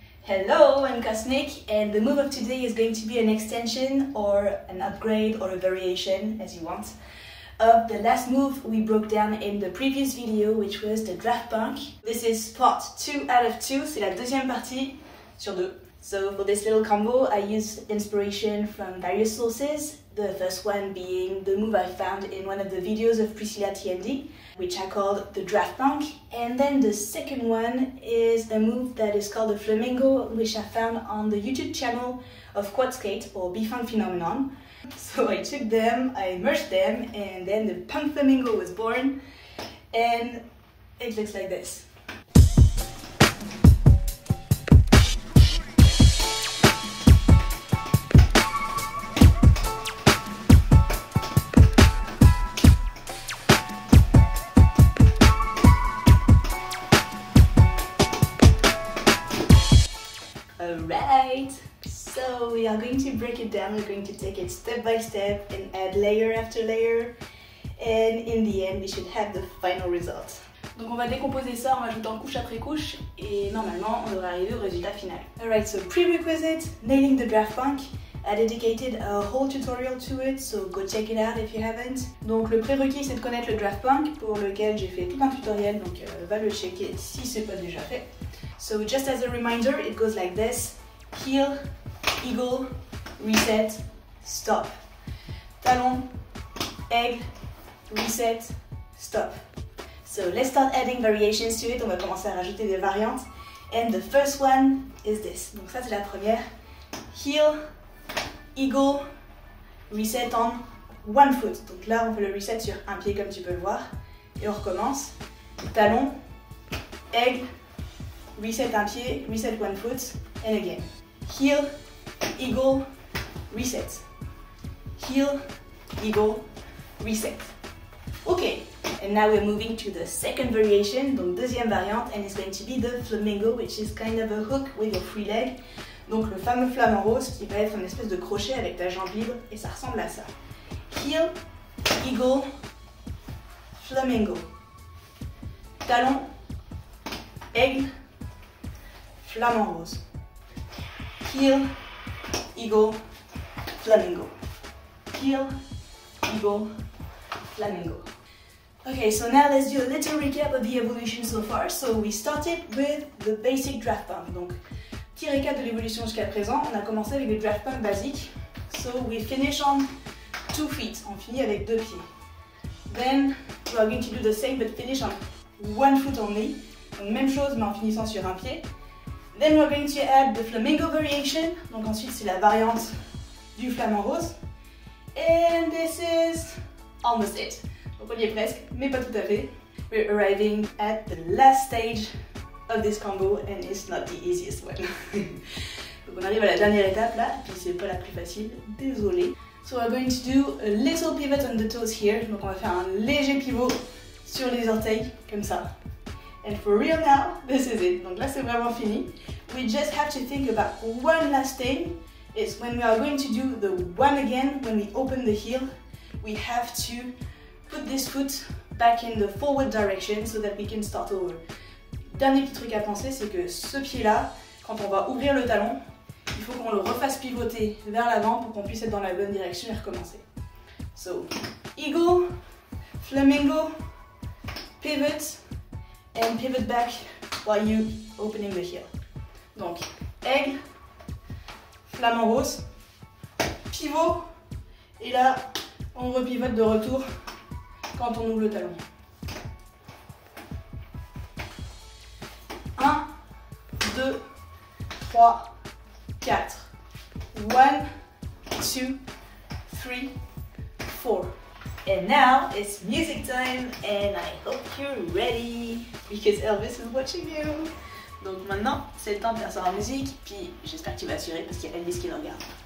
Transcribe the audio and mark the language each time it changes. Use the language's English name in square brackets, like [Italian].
[English] Hello, I'm Cosmic, and the move of today is going to be an extension or an upgrade or a variation, as you want, of the last move we broke down in the previous video, which was the Draft Punk. This is part 2 out of 2, [French] c'est la deuxième partie sur 2. [English] So for this little combo, I use inspiration from various sources. The first one being the move I found in one of the videos of Priscilla TND, which I called the Draft Punk. And then the second one is a move that is called the Flamingo, which I found on the YouTube channel of Quad Skate or B-Funk Phenomenon. So I took them, I merged them, and then the Punk Flamingo was born. And it looks like this. Alright, so we are going to break it down, we're going to take it step by step and add layer after layer, and in the end we should have the final result. [French] Donc on va décomposer ça en rajoutant couche après couche et normalement on devrait arriver au résultat final. [English] Alright, so prerequisite, nailing the Draft Punk. I dedicated a whole tutorial to it, so go check it out if you haven't. [French] Donc le prérequis c'est de connaître le Draft Punk, pour lequel j'ai fait tout un tutoriel, donc va le checker si c'est pas déjà fait. [English] So just as a reminder, it goes like this: heel, eagle, reset, stop. [French] Talon, aigle, reset, stop. [English] So let's start adding variations to it. [French] On va commencer à rajouter des variantes. [English] And the first one is this. [French] Donc ça c'est la première. [English] Heel, eagle, reset on one foot. [French] Donc là on fait le reset sur un pied comme tu peux le voir. Et on recommence. Talon, aigle, reset un pied, [English] reset one foot, and again. Heel, eagle, reset. Heel, eagle, reset. Okay, and now we're moving to the second variation, [French] donc deuxième variante, [English] and it's going to be the flamingo, which is kind of a hook with your free leg. [French] Donc le fameux flamant rose qui va être une espèce de crochet avec ta jambe libre, et ça ressemble à ça. [English] Heel, eagle, flamingo. [French] Talon, aigle, flamant rose. [English] Heel, eagle, flamingo. Heel, eagle, flamingo. Okay, so now let's do a little recap of the evolution so far. So we started with the basic Draft Punk. [French] Donc, petit récap de l'évolution jusqu'à présent. On a commencé avec le Draft Punk basique. [English] So we finish on 2 feet. [French] On finit avec 2 pieds. [English] Then we are going to do the same but finish on 1 foot only. [French] Donc même chose mais en finissant sur un pied. [English] Then we're going to add the flamingo variation. [French] Donc ensuite c'est la variante du flamant rose. [English] And this is almost it. [French] Donc on y est presque, mais pas tout à fait. [English] We're arriving at the last stage of this combo and it's not the easiest one. [French] Donc on arrive à la dernière étape là, puis c'est pas la plus facile, désolé. [English] So we're going to do a little pivot on the toes here. [French] Donc on va faire un léger pivot sur les orteils, comme ça. [English] And for real now, this is it. [French] Donc là c'est vraiment fini. [English] We just have to think about one last thing. It's when we are going to do the one again, when we open the heel, we have to put this foot back in the forward direction so that we can start over. [French] Dernier petit truc à penser, c'est que ce pied-là, quand on va ouvrir le talon, il faut qu'on le refasse pivoter vers l'avant pour qu'on puisse être dans la bonne direction et recommencer. [English] So, eagle, flamingo, pivot, and pivot back while you opening the heel. [French] Donc, aigle, flamant rose, pivot, et là, on repivote de retour quand on ouvre le talon. 1, 2, 3, 4. 1, 2, 3, 4. [English] And now it's music time and I hope you're ready because Elvis is watching you. [French] Donc maintenant, c'est le temps de faire ça en musique, puis j'espère que tu vas assurer parce qu'il y a Elvis qui le regarde.